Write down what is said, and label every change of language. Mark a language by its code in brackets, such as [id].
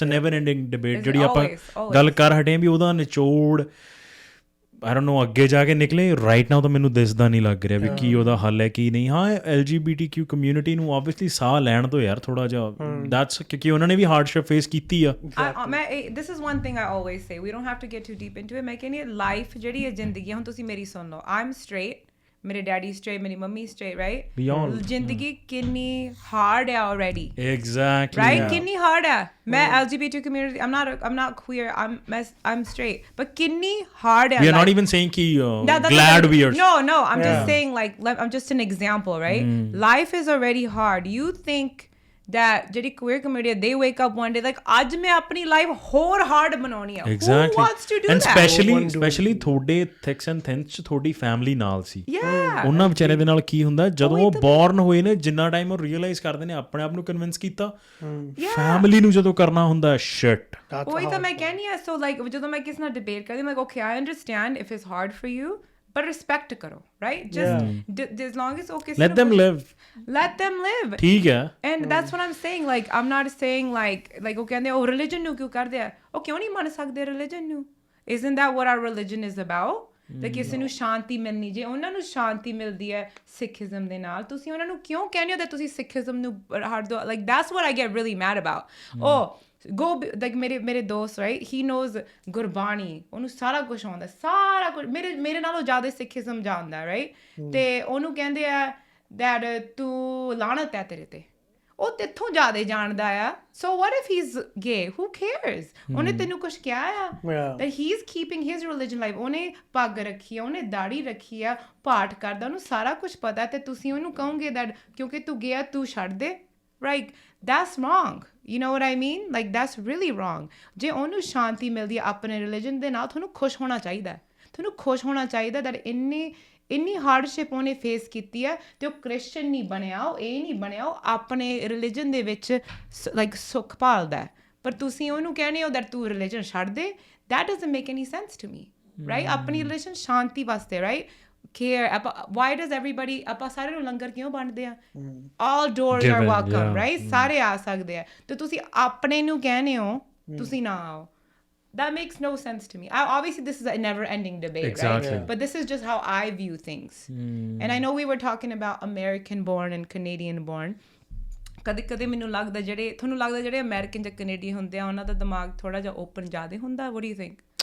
[pa] It's a never ending debate ਜਿਹੜੀ ਆਪਾਂ ਗੱਲ ਕਰ ਹਟੇ ਵੀ ਉਹਦਾ ਨਿਚੋੜ [en] I don't know [pa] ਅੱਗੇ ਜਾ ਕੇ ਨਿਕਲੇ. ਰਾਈਟ ਨਾਓ ਤਾਂ ਮੈਨੂੰ ਦਿਸਦਾ ਨਹੀਂ ਲੱਗ ਰਿਹਾ ਵੀ ਕੀ ਉਹਦਾ ਹੱਲ ਹੈ ਕੀ ਨਹੀਂ. ਹਾਂ LGBTQ ਕਮਿਊਨਿਟੀ ਨੂੰ ਆਬਵੀਅਸਲੀ ਸਾਹ ਲੈਣ ਤੋਂ ਯਾਰ ਥੋੜਾ ਜਿਹਾ, ਦੈਟਸ ਕਿਉਂਕਿ ਉਹਨਾਂ ਨੇ ਵੀ ਹਾਰਡਸ਼ਿਪ ਫੇਸ ਕੀਤੀ ਆ. [en] this is one thing I always say, we don't have to get too deep into it. [pa] ਮੈਂ ਕਹਿੰਦੀ ਲਾਈਫ ਜਿਹੜੀ ਹੈ, ਜ਼ਿੰਦਗੀ, ਹੁਣ ਤੁਸੀਂ ਮੇਰੀ ਸੁਣ ਲਓ. [en] I'm straight, [pa] ਮੇਰੇ ਡੈਡੀ ਸਟ੍ਰੇਟ, ਮੇਰੀ ਮੰਮੀ ਸਟ੍ਰੇਟ, ਰਾਈਟ? ਜ਼ਿੰਦਗੀ ਕਿੰਨੀ ਹਾਰਡ ਹੈ already. [en] Exactly. Right? [pa] ਕਿੰਨੀ ਹਾਰਡ ਹੈ. [en] ਮੈਂ LGBT community, I'm not queer, I'm straight, but [pa] ਕਿੰਨੀ ਹਾਰਡ ਹੈ. [en] We are not even saying ki glad we are. No, I'm just saying, like, I'm just an example, right? Life is already hard. You think that ਜਿਹੜੀ queer community, they wake up one day like, [pa] ਅੱਜ ਮੈਂ ਆਪਣੀ life ਹੋਰ hard ਬਣਾਉਣੀ ਆ. [en] Who wants to do that? And especially [pa] ਤੁਹਾਡੇ thick and thin ਚ ਤੁਹਾਡੀ ਫੈਮਿਲੀ ਨਾਲ ਸੀ. ਉਹਨਾਂ ਵਿਚਾਰੇ ਦੇ ਨਾਲ ਕੀ ਹੁੰਦਾ ਜਦੋਂ ਉਹ ਬੋਰਨ ਹੋਏ ਨੇ, ਜਿੰਨਾ ਟਾਈਮ ਉਹ ਰੀਅਲਾਈਜ਼ ਕਰਦੇ ਨੇ, ਆਪਣੇ ਆਪ ਨੂੰ ਕਨਵਿੰਸ ਕੀਤਾ, ਫੈਮਿਲੀ ਨੂੰ ਜਦੋਂ ਕਰਨਾ ਹੁੰਦਾ ਸ਼ਿਟ. ਉਹੀ ਤਾਂ ਮੈਂ ਕਹਿੰਦੀ ਆ. [en] so like [pa] ਜਦੋਂ ਮੈਂ ਕਿਸੇ ਨਾਲ ਡਿਬੇਟ ਕਰਦੀ, ਮੈਂ [en] Okay I understand if it's hard for you, but respect ਕਰੋ, right? Just as long as okay, let them live. [pa] ਠੀਕ ਹੈ. [en] And that's what I'm saying. Like, I'm not saying like [pa] ਉਹ ਕਹਿੰਦੇ ਉਹ religion ਨੂੰ ਕਿਉਂ ਕਰਦੇ ਆ, ਉਹ ਕਿਉਂ ਨਹੀਂ ਮੰਨ ਸਕਦੇ religion ਨੂੰ? [en] Isn't that what our religion is about? [pa] ਤੇ ਕਿਸੇ ਨੂੰ ਸ਼ਾਂਤੀ ਮਿਲਣੀ, ਜੇ ਉਹਨਾਂ ਨੂੰ ਸ਼ਾਂਤੀ ਮਿਲਦੀ ਹੈ ਸਿੱਖੀਜ਼ਮ ਦੇ ਨਾਲ, ਤੁਸੀਂ ਉਹਨਾਂ ਨੂੰ ਕਿਉਂ ਕਹਿੰਦੇ ਹੋ ਕਿ ਤੁਸੀਂ ਸਿੱਖੀਜ਼ਮ ਨੂੰ ਹਟ ਦਿਓ? [en] Like, that's what I get really mad about. Go, like [pa] ਮੇਰੇ ਦੋਸਤ, [en] right? He knows [pa] ਗੁਰਬਾਣੀ, ਉਹਨੂੰ ਸਾਰਾ ਕੁਝ ਆਉਂਦਾ, ਸਾਰਾ ਕੁਝ ਮੇਰੇ ਨਾਲੋਂ ਜ਼ਿਆਦਾ ਸਿੱਖੀਜ਼ਮ ਜਾਣਦਾ, right? ਤੇ ਉਹਨੂੰ ਕਹਿੰਦੇ ਆ that ਤੂੰ ਲਾਹਨਤ ਹੈ ਤੇਰੇ ਤੇ, ਉਹ ਤੇਥੋਂ ਜ਼ਿਆਦਾ ਜਾਣਦਾ ਆ. [en] So what if he's gay? Who cares? [pa] ਉਹਨੇ ਤੈਨੂੰ ਕੁਝ ਕਿਹਾ ਆ? [en] That he's keeping his religion life. [pa] ਉਹਨੇ ਪੱਗ ਰੱਖੀ ਆ, ਉਹਨੇ ਦਾੜੀ ਰੱਖੀ ਆ, ਪਾਠ ਕਰਦਾ, ਉਹਨੂੰ ਸਾਰਾ ਕੁਝ ਪਤਾ, ਤੇ ਤੁਸੀਂ ਉਹਨੂੰ ਕਹੋਗੇ that ਕਿਉਂਕਿ ਤੂੰ ਗਿਆ ਤੂੰ ਛੱਡ ਦੇ, right? [en] That's wrong. You know what I mean? Like, that's really wrong. [pa] ਜੇ ਉਹਨੂੰ ਸ਼ਾਂਤੀ ਮਿਲਦੀ ਹੈ ਆਪਣੇ ਰਿਲੀਜਨ ਦੇ ਨਾਲ, ਤੁਹਾਨੂੰ ਖੁਸ਼ ਹੋਣਾ ਚਾਹੀਦਾ. ਤੁਹਾਨੂੰ ਖੁਸ਼ ਹੋਣਾ ਚਾਹੀਦਾ that ਇੰਨੀ ਹਾਰਡਸ਼ਿਪ ਉਹਨੇ ਫੇਸ ਕੀਤੀ ਹੈ, ਤੇ ਉਹ ਕ੍ਰਿਸਚਨ ਨਹੀਂ ਬਣਿਆ, ਉਹ ਇਹ ਨਹੀਂ ਬਣਿਆ, ਉਹ ਆਪਣੇ ਰਿਲੀਜਨ ਦੇ ਵਿੱਚ ਲਾਈਕ ਸੁੱਖ ਭਾਲਦਾ. ਪਰ ਤੁਸੀਂ ਉਹਨੂੰ ਕਹਿੰਦੇ ਹੋ that ਤੂੰ ਰਿਲੀਜਨ ਛੱਡ ਦੇ. [en] That doesn't make any sense to me, right? [pa] ਆਪਣੀ ਰਿਲੀਜਨ ਸ਼ਾਂਤੀ ਵਾਸਤੇ, right? Care. [en] Why does everybody, [pa] ਆਪਾਂ ਸਾਰੇ ਨੂੰ ਲੰਗਰ ਕਿਉਂ ਵੰਡਦੇ ਆ? [en] All doors are welcome, right? [pa] ਸਾਰੇ ਆ ਸਕਦੇ ਆ, ਤੇ ਤੁਸੀਂ ਆਪਣੇ ਨੂੰ ਕਹਿੰਦੇ ਹੋ ਤੁਸੀਂ ਨਾ ਆਓ. [en] That makes no sense to me. Obviously, this is a never-ending debate, exactly. Right? But this is just how I view things. And I know we were talking about American-born and Canadian-born. [pa] ਕਦੇ ਮੈਨੂੰ ਲੱਗਦਾ ਤੁਹਾਨੂੰ ਲੱਗਦਾ ਜਿਹੜੇ American ਜਾਂ Canadian ਹੁੰਦੇ ਆ, ਉਹਨਾਂ ਦਾ ਦਿਮਾਗ ਥੋੜਾ ਜਿਹਾ ਓਪਨ ਜ਼ਿਆਦਾ ਹੁੰਦਾ? [en] What do you think?